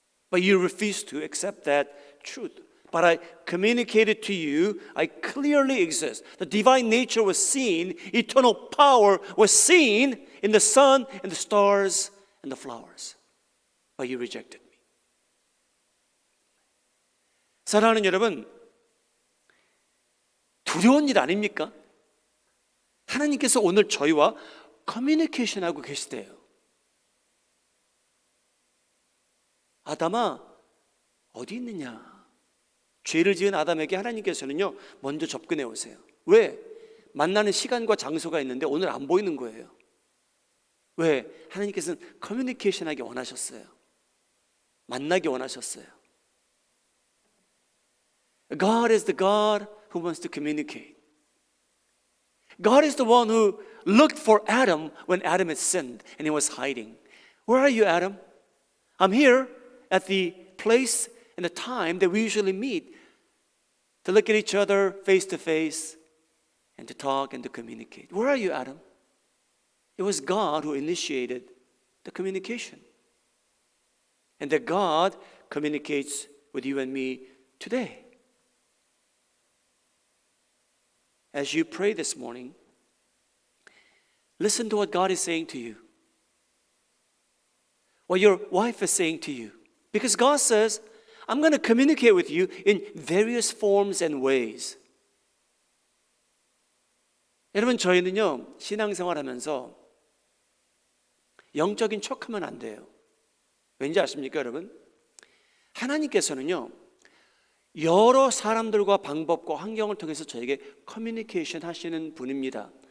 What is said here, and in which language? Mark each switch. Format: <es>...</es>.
<en>But you refuse to accept that truth. But I communicated to you, I clearly exist. The divine nature was seen, eternal power was seen in the sun and the stars and the flowers. But you rejected me.</en> <ko>사랑하는 여러분, 두려운 일 아닙니까? 하나님께서 오늘 저희와 커뮤니케이션하고 계시대요. 아담아, 어디 있느냐? 죄를 지은 아담에게 하나님께서는요, 먼저 접근해 오세요. 왜? 만나는 시간과 장소가 있는데 오늘 안 보이는 거예요. 왜? 하나님께서는 커뮤니케이션하기 원하셨어요. 만나기 원하셨어요.</ko> <en>God is the God who wants to communicate. God is the one who looked for Adam when Adam had sinned and he was hiding. Where are you, Adam? I'm here at the place and the time that we usually meet to look at each other face to face and to talk and to communicate. Where are you, Adam? It was God who initiated the communication. And that God communicates with you and me today. As you pray this morning, listen to what God is saying to you. What your wife is saying to you. Because God says, I'm going to communicate with you in various forms and ways.</en> <ko>여러분, 저희는요, 신앙생활 하면서 영적인 척하면 안 돼요. 왠지 아십니까, 여러분? 하나님께서는요, 여러 사람들과 방법과 환경을 통해서 저에게 커뮤니케이션 하시는 분입니다.</ko>